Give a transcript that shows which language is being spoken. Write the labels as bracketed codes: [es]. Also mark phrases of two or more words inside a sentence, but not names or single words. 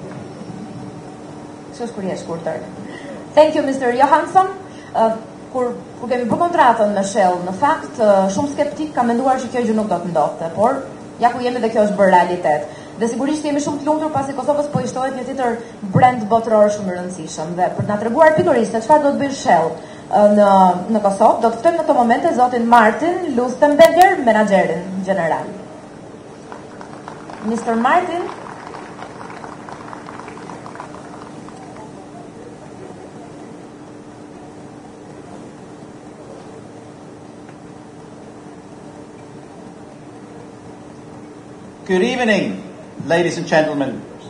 [en] Thank you, Mr. Johansson. [sq] Kur Kur kemi bërë kontratën me Shell, në fakt shumë skeptik ka menduar që kjo gjë nuk do të ndodhte, por ja ku jemi dhe kjo është bërë realitet. Dhe sigurisht jemi shumë të lumtur pasi Kosovës po i shtohet një tjetër brand botëror shumë i rëndësishëm. Dhe për të na treguar pikërisht se çfarë do të bëjë Shell në Kosovë, do të ftojmë në këto momente zotin Martin Lustenberger, menaxherin general. Mr. Martin. [en] Good evening, ladies and gentlemen.